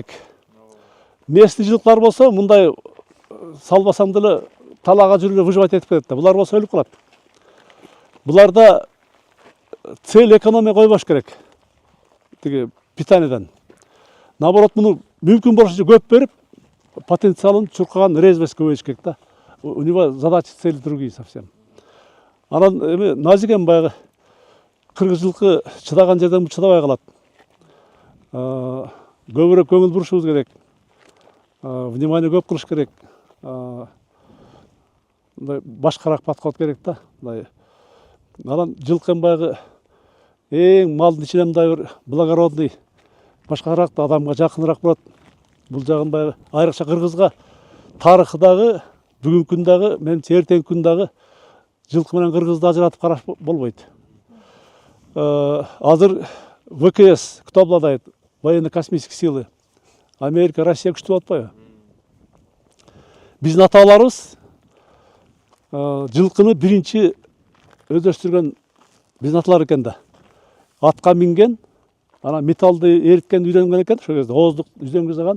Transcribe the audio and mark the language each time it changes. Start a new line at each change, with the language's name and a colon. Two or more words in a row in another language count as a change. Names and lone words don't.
Kyrgyz: Местный жылкылар болсо мындай салбасаң деле талаага жүрүп выживать этип кетет да. Булар болсо өлүп калат. Буларда
Russian: цель экономия
Kyrgyz: койбош керек. Тиги питанияден. Наоборот, муну мүмкүн болушунча көп берип, потенциалын чуркаган резвость көбөйүш керек да.
Russian: У него задачи, цели другие совсем.
Kyrgyz: Анан эми назиген баягы кыргыз жылкы чыдаган жерден чыдабай калат. Көбүрөөк көңүл бурушубуз керек. Внимание көп кылыш керек. Мындай башкараак подход керек да. Анан жылкы баягы эң малдын ичинен мындай бир благородный, башкараак да адамга жакыныраак болот. Бул жагын баягы айрыкча кыргызга тарыхы дагы, бүгүнкү күн дагы, менимче эртеңки күн дагы жылкы менен кыргызды ажыратып караш болбойт.
Russian: Азыр ВКС кто обладает? Военно-космические силы.
Kyrgyz: Америка, Россия күчтүү болуп атпайбы? Биздин ата-бабаларыбыз жылкыны биринчи өздөштүргөн биздин аталар экен да. Атка минген, анан металлды эриткен үйрөнгөн экен, ошол кезде ооздук үзөңгү жасаган.